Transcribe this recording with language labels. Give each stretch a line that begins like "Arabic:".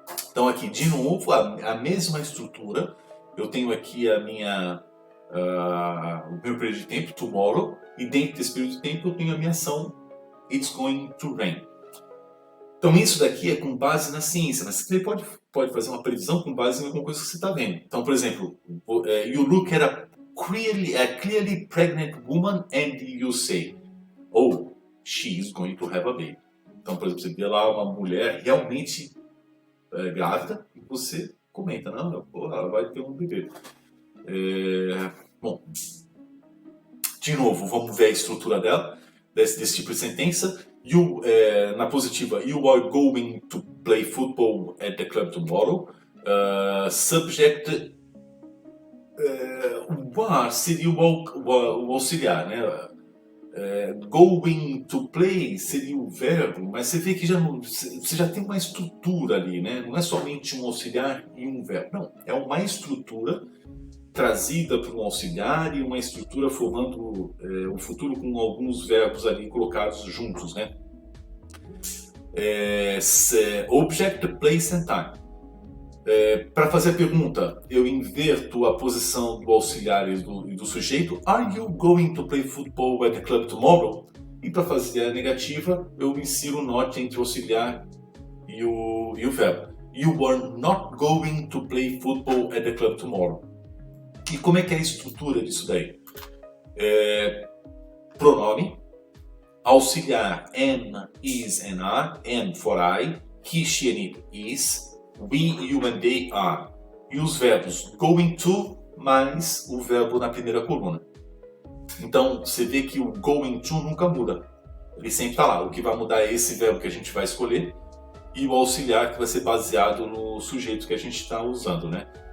Portuguese: Então aqui, de novo, a mesma estrutura. Eu tenho aqui o meu período de tempo, tomorrow, e dentro desse período de tempo eu tenho a minha ação,
English: it's going to rain.
Portuguese: Então isso daqui é com base na ciência, mas você pode fazer uma previsão com base em alguma coisa que você está vendo. Então, por exemplo,
English: you look at a clearly pregnant woman and you say, oh, she is going to have a baby.
Portuguese: Então, por exemplo, você vê lá uma mulher realmente grávida e você comenta, não, ela vai ter um bebê. Bom, de novo, vamos ver a estrutura dela, desse tipo de sentença. Na positiva,
English: you are going to play football at the club tomorrow.
Portuguese: Subject, o are seria o auxiliar, né? Going to play seria o verbo, mas você vê que você já tem uma estrutura ali, né? Não é somente um auxiliar e um verbo, não. É uma estrutura trazida por um auxiliar e uma estrutura formando um futuro com alguns verbos ali colocados juntos, né?
English: Object, place and time.
Portuguese: Para fazer a pergunta, eu inverto a posição do auxiliar e do sujeito.
English: Are you going to play football at the club tomorrow?
Portuguese: E para fazer a negativa, eu insiro o not entre o auxiliar e o verbo.
English: You are not going to play football at the club tomorrow.
Portuguese: E como é que é a estrutura disso daí?
English: Pronome, auxiliar am, is and are, am for I, he, she and it is, we, you and they are.
Portuguese: E os verbos going to mais o verbo na primeira coluna. Então você vê que o going to nunca muda. Ele sempre está lá. O que vai mudar é esse verbo que a gente vai escolher e o auxiliar que vai ser baseado no sujeito que a gente está usando, né?